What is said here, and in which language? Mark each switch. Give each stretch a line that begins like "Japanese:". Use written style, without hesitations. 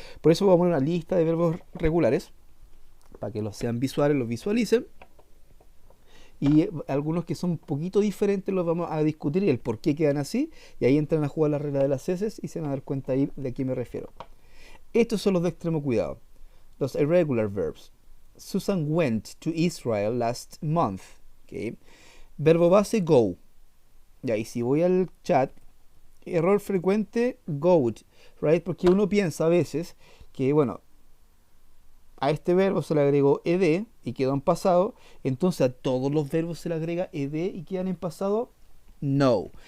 Spanish: Por eso voy a poner una lista de verbos regulares para que los sean visuales, los visualicen. Y algunos que son un poquito diferentes los vamos a discutir y el por qué quedan así. Y ahí entran a jugar la regla de las S y se van a dar cuenta ahí de a qué me refiero. Estos son los de extremo cuidado. Los
English: irregular verbs. Susan went to Israel last month.
Spanish: Okay. Verbo base, go. Y ahí si voy al chat, error frecuente, go.
English: Right?
Spanish: Porque uno piensa a veces que, bueno, a este verbo se le agregó ed y quedó en pasado. Entonces a todos los verbos se le agrega ed y quedan en pasado. No.